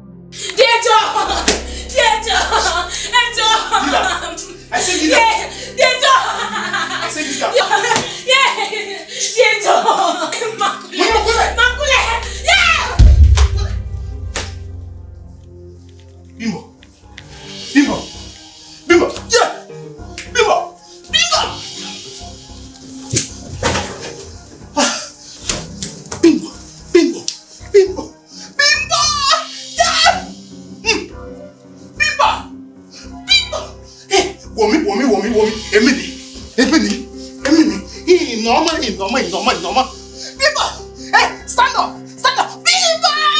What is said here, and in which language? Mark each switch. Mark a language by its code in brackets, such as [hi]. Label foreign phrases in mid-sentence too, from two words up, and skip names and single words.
[en] Dear John! Dear John! Dear John! Leave her. I said leave her. Yeah, dear John! I said leave her. Yeah, yeah. Dear John! Makule! Makule! Makule! Yeah! Bimbo! Bimbo! Bimbo! Yeah! Bimbo! Bimbo! Ah! Bimbo! Bimbo! Bimbo! Bimbo! Yeah! Hmm. Bimbo! Bimbo! [yo] Hey, wò mí, wò mí, wò mí, wò mí. Èmi ni, èmi ni, èmi ni. Ìnàmọ́, ìnàmọ́, ìnàmọ́, ìnàmọ́. [en] Bimbo! Hey, stand up! Stand up! Bimbo!